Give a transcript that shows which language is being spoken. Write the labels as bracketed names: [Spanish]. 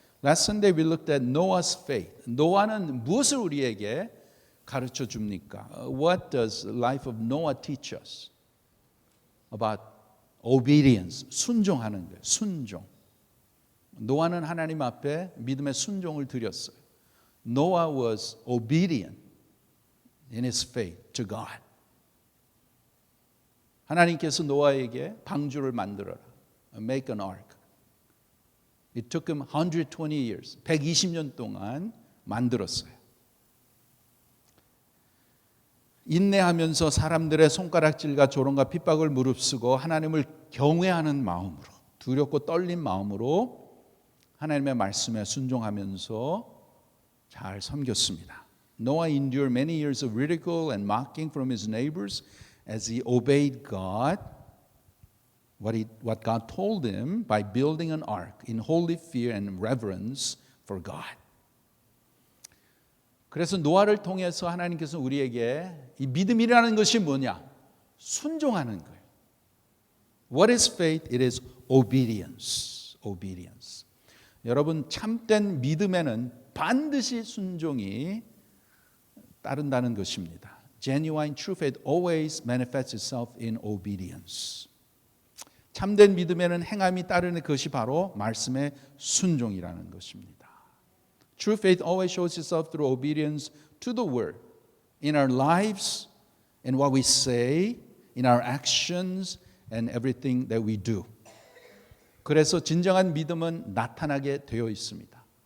[English] Last Sunday we looked at Noah's faith. [Korean] 노아는 무엇을 우리에게 가르쳐 줍니까? [English] What does the life of Noah teach us about obedience? [Korean] 순종하는 거예요. 순종. 노아는 하나님 앞에 믿음의 순종을 드렸어요. [English] Noah was obedient in his faith to God. [Korean] 하나님께서 노아에게 방주를 만들어라. [English] Make an ark. It took him 120 years. [Korean] 120년 동안 만들었어요. 인내하면서 사람들의 손가락질과 조롱과 핍박을 무릅쓰고 하나님을 경외하는 마음으로, 두렵고 떨린 마음으로 하나님의 말씀에 순종하면서 잘 섬겼습니다. [English] Noah endured many years of ridicule and mocking from his neighbors as he obeyed God, what God told him by building an ark in holy fear and reverence for God. [Korean] 그래서 노아를 통해서 하나님께서 우리에게 이 믿음이라는 것이 뭐냐? 순종하는 거예요. [English] What is faith? It is obedience. Obedience. [Korean] 여러분, 참된 믿음에는 반드시 순종이 따른다는 것입니다. [English] Genuine true faith always manifests itself in obedience. [Korean] 참된 믿음에는 행함이 따르는 것이 바로 말씀의 순종이라는 것입니다. [English] True faith always shows itself through obedience to the word in our lives, in what we say, in our actions, and everything that we do. [Korean] 그래서 진정한 믿음은 나타나게 되어 있습니다.